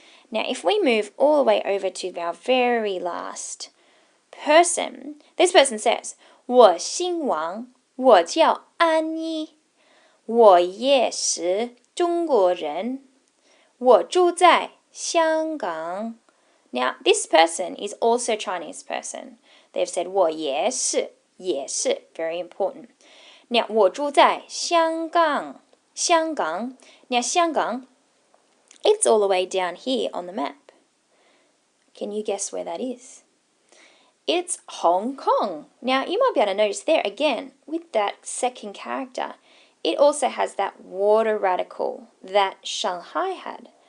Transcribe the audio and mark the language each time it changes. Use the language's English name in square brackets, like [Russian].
[English] Now, if we move all the way over to our very last person, this person says, [Chinese] 我姓王，我叫安妮，我也是中国人，我住在香港. [English] Now, this person is also a Chinese person. They've said [Chinese] 我也是, 也是, [English] very important. Now, [Chinese] 我住在香港, 香港. [English] Now, 香港, it's all the way down here on the map. Can you guess where that is? It's Hong Kong. Now, you might be able to notice there again, with that second character, it also has that water radical that Shanghai had.